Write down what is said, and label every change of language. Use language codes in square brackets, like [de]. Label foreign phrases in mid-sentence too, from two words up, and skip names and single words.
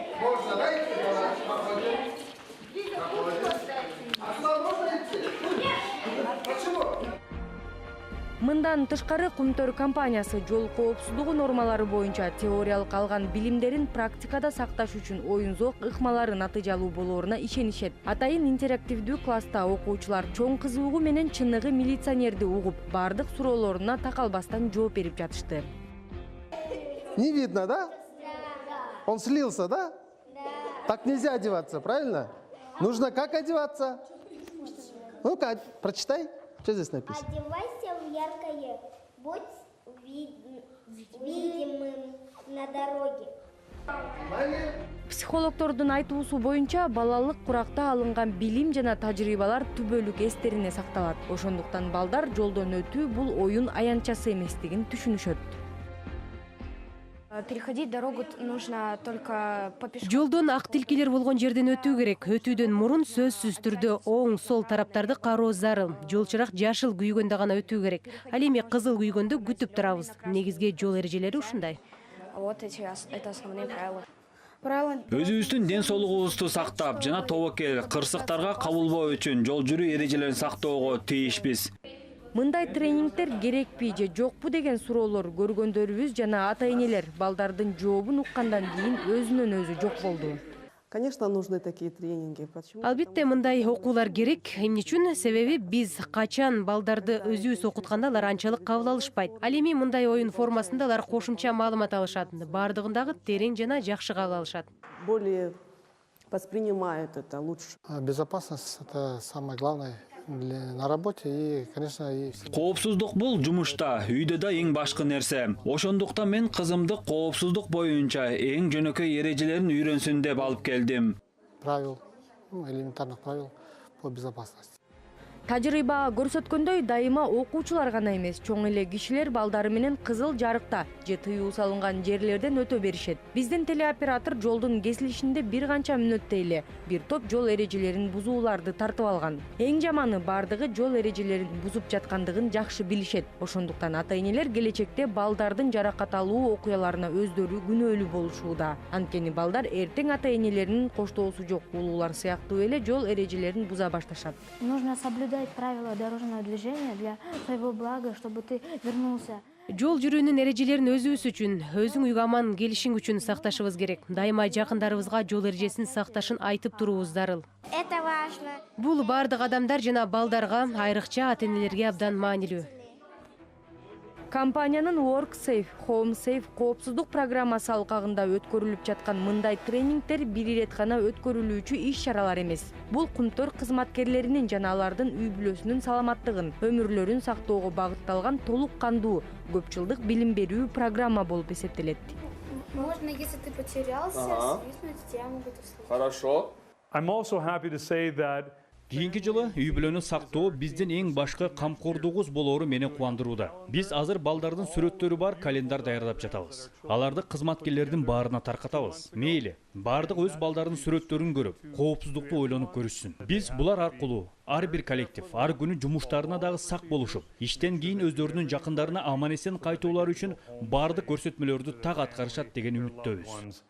[ky] Мындан тышкары Кумтөр компаниясы жол коопсуздугу нормалары боюнча теориялык алган билимдерин практикада сакташ үчүн оюн-зок ыкмалары натыйжалуу болооруна ишенишет. Атайын интерактивдүү класста окуучулар чоң кызыгуу менен чыныгы милиционерди угуп, бардык суроолоруна такалбастан жооп берип жатышты. [ru] Не видно, да? Он слился, да? Так нельзя одеваться, правильно? Нужно как одеваться? Ну-ка, прочитай, что здесь написано. Одевайся в яркое, будь видимым на дороге. [ky] Психологдордун айтуусу боюнча балалык куракта алынган билим жана тажрыйбалар түбөлүк эстерине сакталат. Ошондуктан балдар жолдон өтүү бул оюн аянтчасы эместигин түшүнүшөт. [ru] Переходить дорогу нужно только по пешеходу. [ky] Жолдон ак тилкелер болгон жерден өтүү керек. Өтүүдөн мурун сөзсүз түрдө оң, сол тараптарды кароо зарыл. Жол чырак жашыл күйгөндө гана өтүү керек. Ал эми кызыл күйгөндө күтүп турабыз. Негизги жол эрежелери ушундай. [ru] Вот это основные правила. [ky] Өзүбүздүн ден соолугубузду сактап жана тобокел, кырсыктарга кабылбоо үчүн жол жүрүү эрежелерин сактоого тийишпиз. Мындай тренингтер керекпи же жокпу деген суроолор көргөндөрүбүз жана ата-энелер балдардын жообун уккандан кийин өзүнөн өзү жок болду. [ru] Конечно, нужны такие тренинги. Почему? [ky] Албетте мындай окуулар керек. Эмне үчүн? Себеби биз качан балдарды өзүбүз окутканда алар анчалык кабыл алышпайт. Ал эми мындай оюн формасында алар кошумча маалымат алышат. Бардыгындагы терең жана жакшы кабыл алышат. [ru] Более воспринимают это лучше. Безопасность – это самое главное на работе и, конечно, и... [ky] Коопсуздук бул жумушта, үйдө да эң башкы нерсе. Ошондуктан мен кызымды коопсуздук боюнча эң жөнөкөй эрежелерин үйрөнсүн деп алып келдим. [ru] Правил, элементарных правил по безопасности. [ky] Тажрыйба көрсөткөндөй дайыма окуучулар гана эмес, чоң эле кишилер балдары менен кызыл жарыкта же тыюу салынган жерлерден өтө беришет. Биздин телеоператор жолдун кесилишинде бир канча мүнөттө эле бир топ жол эрежелерин бузууларды тартып алган. Эң жаманы бардыгы жол эрежелерин бузуп жаткандыгын жакшы билишет. Ошондуктан ата-энелер келечекте балдардын жаракат алуу окуяларына өздөрү күнөөлүү болушууда. Анткени балдар эртең ата-энелеринин коштоосу жок улуулар сыяктуу эле жол эрежелерин буза башташат. [ru] Нужно соблюдать правила дорожного движения для своего блага, чтобы ты вернулся. [ky] Жол жүрүүнүн эрежелерин өзүбүз үчүн, өзүң үйгө аман келишиң үчүн сакташыбыз керек. Дайыма жакындарыбызга жол эрежесин сакташын айтып туруубуз зарыл. [ru] Это важно. [ky] Бул бардык адамдар жана балдарга, айрыкча ата-энелерге абдан маанилүү. Компаниянын Work Safe, Home Safe коопсуздук программасы алкагында өткөрүлүп жаткан мындай тренингтер бир ирет гана өткөрүлүүчү иш-чаралар эмес. Бул Кумтөр кызматкерлеринин жана алардын үй бүлөсүнүн саламаттыгын, өмүрлөрүн сактоого багытталган толук кандуу, көп жылдык билим берүү программа болуп эсептелет. [ru] Можно, если ты потерялся, свистнуть, тебя могут услышать. Хорошо. [en] I'm also happy to say that [ky] Кийинки жылы үй бүлөнү сактоо биздин эң башкы камкордугубуз болоору мени кубандырууда. Биз азыр балдардын сүрөттөрү бар календар даярдап жатабыз. Аларды кызматкерлердин баарына таркатабыз. Мейли, бардык өз балдардын сүрөттөрүн көрүп, коопсуздукту ойлонуп көрүшсүн. Биз булар аркылуу ар бир коллектив ар күнү жумуштарына дагы сак болушуп, иштен кийин өздөрүнүн жакындарына аман-эсен кайтуулары үчүн бардык көрсөтмөлөрдү так аткарышат деген үмүттөбүз.